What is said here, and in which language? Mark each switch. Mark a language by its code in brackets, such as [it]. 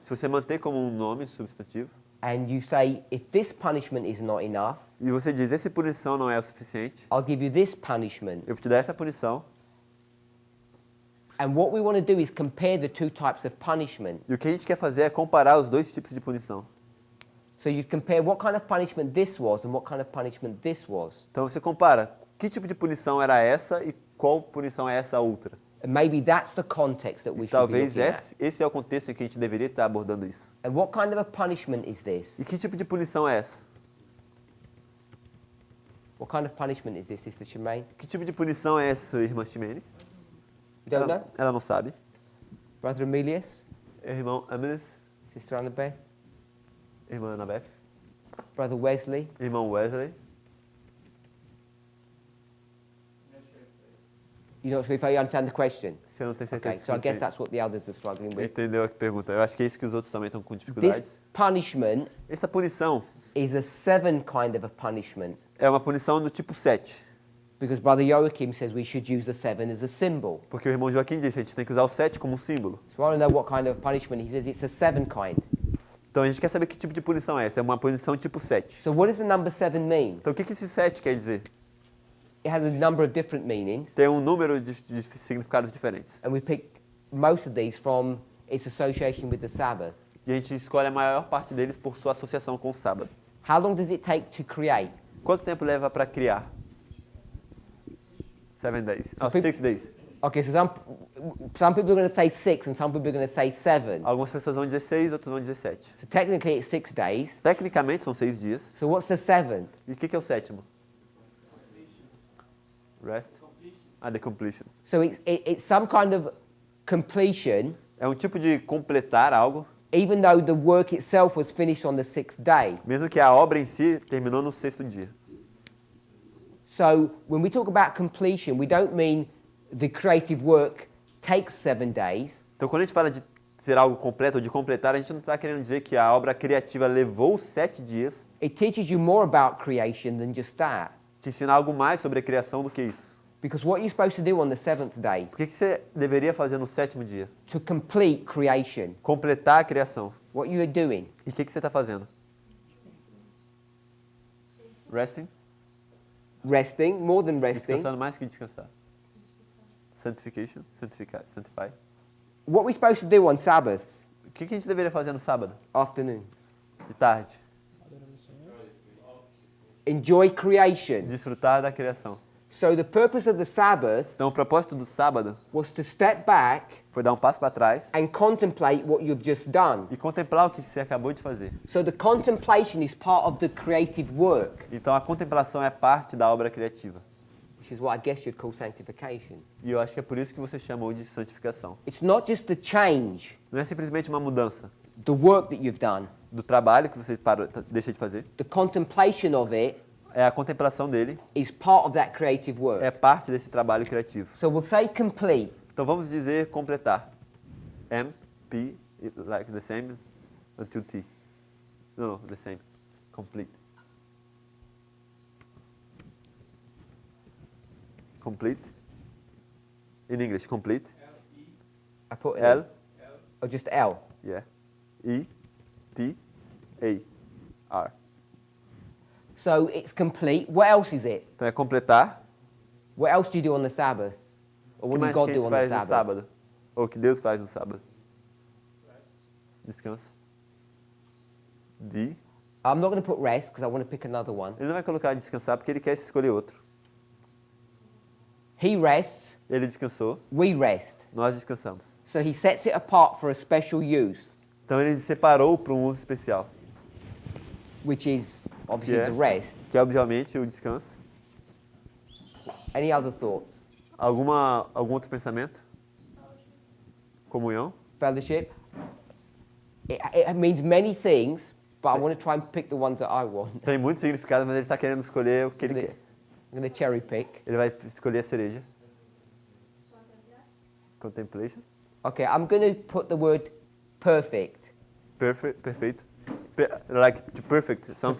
[pt] se você manter como um nome substantivo, [en] and you say, if this punishment is not enough, [pt] e você diz, essa punição não é o suficiente, [en] I'll give you this punishment. [pt] eu vou te dar essa punição. [en] And what we want to do is compare the two types of punishment. [pt] E o que a gente quer fazer é comparar os dois tipos de punição. [en] So you compare what kind of punishment this was and what kind of punishment this was. [pt] Então você compara que tipo de punição era essa e qual punição é essa outra. [en] And maybe that's the context that we should be [pt] Talvez [en] looking at. [pt] esse é o contexto em que a gente deveria estar abordando isso. [en] And what kind of a punishment is this? [pt] E que tipo de punição é essa? [en] What kind of punishment is this, Sister Shemaine? [pt] Que tipo de punição é essa, irmã Ximene? [en] You don't know? [pt] Ela não sabe. [en] Brother Emilius? [pt] Irmão Amilis, [en] Sister Annabeth? [pt] irmã Anabeth, [en] Brother Wesley? [pt] irmão Wesley. [en] You're not sure if I understand the question? [pt] Você não tem certeza. [en] Okay, so I guess that's what the others are struggling with. [pt] Entendeu a pergunta? Eu acho que é isso que os outros também estão com dificuldades. [en] This punishment [pt] Essa punição [en] is a 7 kind of a punishment. [pt] é uma punição do tipo 7. [en] Because Brother Joachim says we should use the 7 as a symbol. [pt] Porque o irmão Joaquim disse, a gente tem que usar o 7 como símbolo. [en] So I want to know what kind of punishment. He says it's a 7 kind. [pt] Então a gente quer saber que tipo de punição é essa. É uma punição tipo 7. [en] So what does the number 7 mean? [pt] Então o que esse 7 quer dizer? [en] It has a number of different meanings. [pt] Tem um número de significados diferentes. [en] And we pick most of these from its association with the Sabbath. [pt] E a gente escolhe a maior parte deles por sua associação com o sábado. [en] How long does it take to create? [pt] Quanto tempo leva para criar? [en] 7 days. So 6 days. Okay, so some people are going to say 6 and some people are going to say 7. [pt] Algumas pessoas vão dizer 6, outras vão dizer 7. [en] So technically it's 6 days. [pt] Tecnicamente são 6 dias. [en] So what's the 7th? [pt] E o que é o sétimo? [en] Rest? The completion. So it's some kind of completion, [pt] É um tipo de completar algo, [en] even though the work itself was finished on the 6th day. [pt] mesmo que a obra em si terminou no 6º dia. [en] So when we talk about completion, we don't mean the creative work takes 7 days. [pt] Então quando a gente fala de ser algo completo ou de completar, a gente não está querendo dizer que a obra criativa levou 7 dias. [en] It teaches you more about creation than just that. [pt] Te ensina algo mais sobre a criação do que isso. [en] Because what you're supposed to do on the 7th day, [pt] O que você deveria fazer no 7º dia? [en] to complete creation, [pt] Completar a criação. [en] what you are doing, [pt] E o que você está fazendo? [en] Resting? resting, more than resting. [pt] Descansando mais que descansar. [en] Sanctification? Sanctify. What we're supposed to do on Sabbaths, [pt] O que a gente deveria fazer no sábado? [en] afternoons, [pt] De tarde? [en] enjoy creation. [pt] Desfrutar da criação. [en] So the purpose of the Sabbath [pt] Então o propósito do sábado [en] was to step back [pt] foi dar um passo para trás [en] and contemplate what you've just done. [pt] e contemplar o que você acabou de fazer. [en] So the contemplation is part of the creative work, [pt] Então a contemplação é parte da obra criativa. [en] which is what I guess you'd call sanctification. [pt] E eu acho que é por isso que você chamou de santificação. [en] It's not just the change, [pt] Não é simplesmente uma mudança [en] the work that you've done, [pt] do trabalho que você deixa de fazer. [en] the contemplation of it [pt] É a contemplação dele, [en] is part of that creative work. [pt] é parte desse trabalho criativo. [en] So we'll say complete. [pt] Então vamos dizer completar. [en] M, P, like the same until T. No, the same. Complete. Complete. In English, complete. I put it L, in. Or just L. yeah. E, T, A, R. So it's complete. What else is it? [pt] Então é completar. [en] What else do you do on the Sabbath? Or [pt] O que [en] what do [pt] mais [en] God [pt] que a [en] do [pt] gente [en] on the [pt] faz no [en] Sabbath? [pt] sábado? Ou o que Deus faz no sábado? Descanso. D. [en] I'm not going to put rest because I want to pick another one. [pt] Ele não vai colocar descansar porque ele quer escolher outro. [en] He rests, [pt] Ele descansou, [en] we rest. [pt] nós descansamos. [en] So he sets it apart for a special use, [pt] Então ele separou para um uso especial, [en] which is obviously Yeah. the rest. [pt] que é obviamente o descanso. [en] Any other thoughts? [pt] Algum outro pensamento? Comunhão? [en] Fellowship? It means many things, but I want to try and pick the ones that I want. [pt] Tem muito significado, mas ele está querendo escolher o que ele quer. [en] I'm going to cherry pick. [pt] Ele vai escolher a cereja. [en] Contemplation. Okay, I'm going to put the word perfect. [pt] Perfeito. [en] like to perfect something.